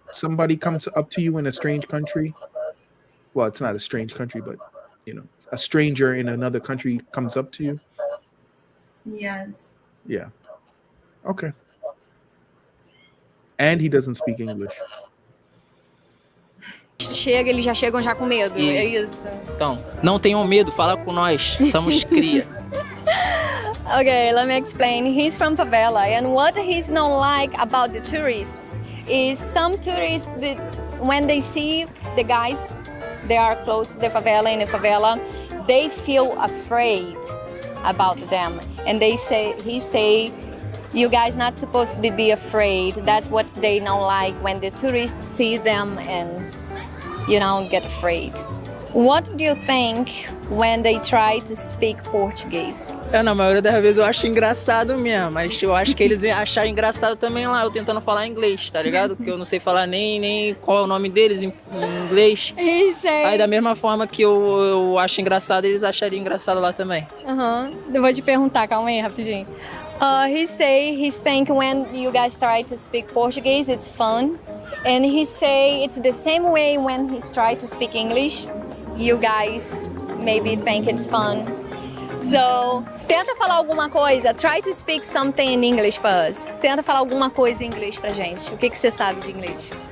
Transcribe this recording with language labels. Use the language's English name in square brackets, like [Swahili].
[English] Somebody comes up to you in a strange country. Well, it's not a strange country, but a stranger in another country comes up to you. Yes. Yeah. Okay. And he doesn't speak English. [Portuguese] Chega, eles já chegam já com medo. É isso. Então, não tenham medo, fala com nós. Somos cria. [English] Okay, let me explain. He's from favela, and what he's not like about the tourists is some tourists, when they see the guys, they are close to the favela, in the favela, they feel afraid about them, and he say, you guys not supposed to be afraid. That's what they don't like when the tourists see them and get afraid. What do you think when they try to speak Portuguese? [Portuguese] Na maioria das vezes eu acho engraçado mesmo, mas eu acho que eles acharam engraçado também lá, eu tentando falar inglês, tá ligado? Porque eu não sei falar nem qual é o nome deles em inglês. Aí da mesma forma que eu acho engraçado, eles achariam engraçado lá também. Eu vou te perguntar, calma aí, rapidinho. [English] He think when you guys try to speak Portuguese, it's fun. And he say it's the same way when he's try to speak English. You guys maybe think it's fun. [Portuguese] So, tenta falar alguma coisa. [English] Try to speak something in English first. [Portuguese] Tenta falar alguma coisa em inglês pra gente. O que você sabe de inglês?